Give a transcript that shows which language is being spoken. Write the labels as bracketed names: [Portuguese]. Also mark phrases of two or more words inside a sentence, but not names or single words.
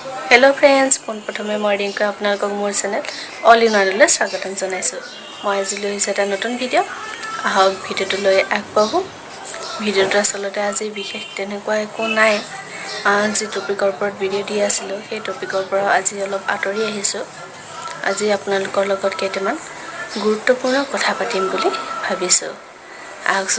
[English] Hello friends [Assamese] প্ৰথমে মই ৰিংকু আপোনালোক মোৰ চেনেল অল ইন ৱানলৈ স্বাগতম জনাইছো মই আজি লৈ এটা নতুন ভিডিও আহক ভিডিওটো লৈ আগবঢ়ো ভিডিওটো আসলতে আজি বিশেষ তেনেকুৱা একো নাই আজি টপিকৰ ওপৰত ভিডিও দি আছিল সেই টপিকৰ পৰা আজি অলপ আতৰি আহিছো আজি আপোনালোকৰ লগত কেইটামান গুৰুত্বপূৰ্ণ কথা পাতিম বুলি ভাবিছো আহকচোন